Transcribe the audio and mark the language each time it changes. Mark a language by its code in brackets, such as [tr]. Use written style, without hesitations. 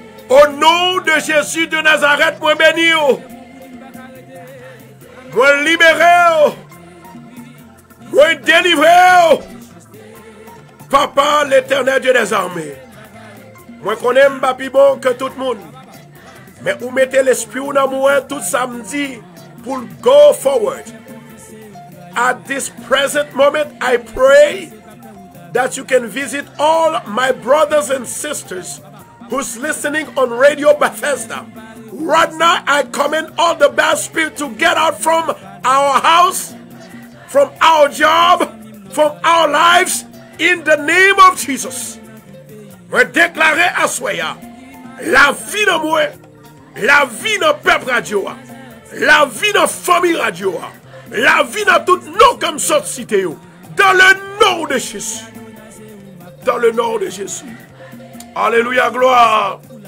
[fr] Au nom de Jésus de Nazareth, moi béni, moi libéré, moi délivré. Papa, l'Éternel Dieu des armées, moi connais pas plus bon que tout le monde, mais vous mettez l'esprit dans moi tout samedi pour [en] go forward. At this present moment, I pray that you can visit all my brothers and sisters who's listening on Radio Bethesda. Right now, I command all the bad spirit to get out from our house, from our job, from our lives, in the name of Jesus. [fr] Je déclare à Soya la vie de moi, la vie de peuple radio, la vie de famille radio, la vie de tout nom comme société, dans le nom de Jésus. Dans le nom de Jésus. Alléluia, gloire.